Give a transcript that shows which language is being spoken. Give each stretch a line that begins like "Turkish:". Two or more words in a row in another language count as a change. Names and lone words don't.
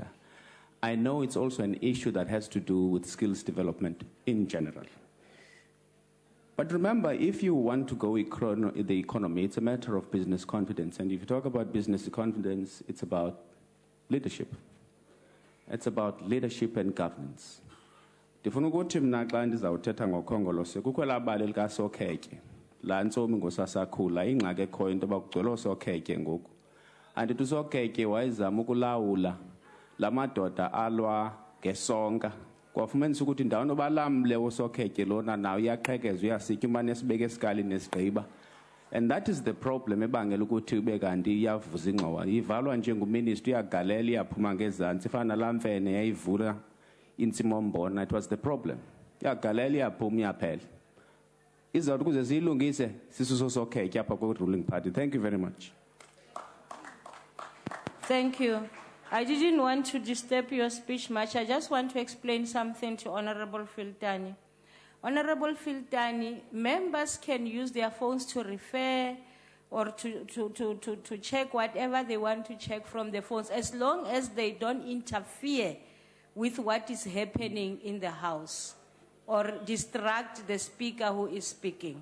English: I know it's also an issue that has to do with skills development in general. But remember, if you want to go the economy, it's a matter of business confidence. And if you talk about business confidence, it's about leadership. It's about leadership and governance.
Xhosa: Ndifuna ukuthi mina xa ndizawuthetha ngokhongolose kukho labali likasokhetje laa ntsomi ngosasakhula ingxaki ekhoyo into yoba kugcwele osokhetje ngoku. Andithi usokhetje wayezama ukulawula la madoda alwa ngesonka kwafumanisa ukuthi ndawoni obalamle wosokhetje lona nawo iyaqhekeza uyasitya umane esibeke esikalini nesigqiba.
English: And that is the problem
Xhosa: ebangela ukuthi ube kanti iyavuza ingxowa ivalwa njengominister uyagalela iyaphuma ngezantsi ifana nalaa mfene yayivula intsimombona.
English: It was the problem.
Xhosa: Iyagalela iyaphuma iyaphela izawuthi kuze siyilungise sisuso sokhetje apha kwe-ruling party.
English: Thank you very much. Thank you. I didn't want to disturb your speech much. I just want to explain something to Honorable Filtani. Honorable Filtani, members can use their phones to refer or to check whatever they want to check from the phones, as long as they don't interfere with what is happening in the House or distract the speaker who is speaking.